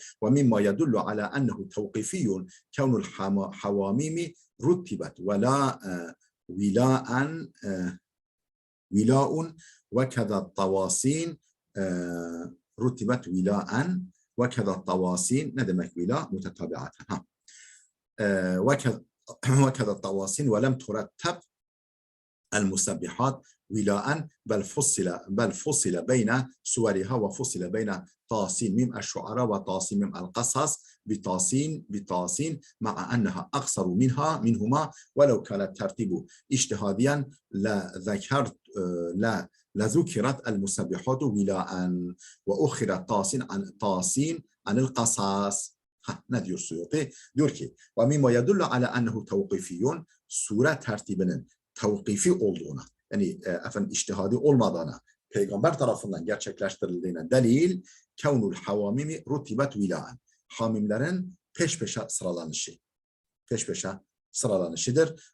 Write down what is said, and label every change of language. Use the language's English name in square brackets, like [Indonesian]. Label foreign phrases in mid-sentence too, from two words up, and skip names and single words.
[Arabic] ومما يدل على أنه توقيفي كون الحواميم رتبت ولاء ولا ولاء وكذا طواسين رتبت ولاء وكذا طواسين ruttibet vilaen ve keda tavasin. [Turkish] Ne demek vila? Mutetabiaten. [Arabic] وكذا طواسين ولم ترتب المسبحات ولاء بل فصل بين سورها وفصل بين طاسين ميم الشعراء وطاسين ميم القصص بطاسين مع أنها أقصر منهما ولو كان الترتيب اجتهاديا لذكرت المسبحات ولاء وأخرت طاسين عن القصص. [Turkish] Ne diyor Suyuti? Diyor ki [Arabic] وَمِمَّا يَدُلُّ عَلَى أَنَّهُ تَوْقِفِيٌّ [Turkish] sure tertibinin tevkifi olduğuna, yani içtihadi olmadığına, peygamber tarafından gerçekleştirildiğine delil [Arabic] كون الحواميم رتبت ولاء. [Turkish] Hamimlerin peş peşe sıralanışıdır.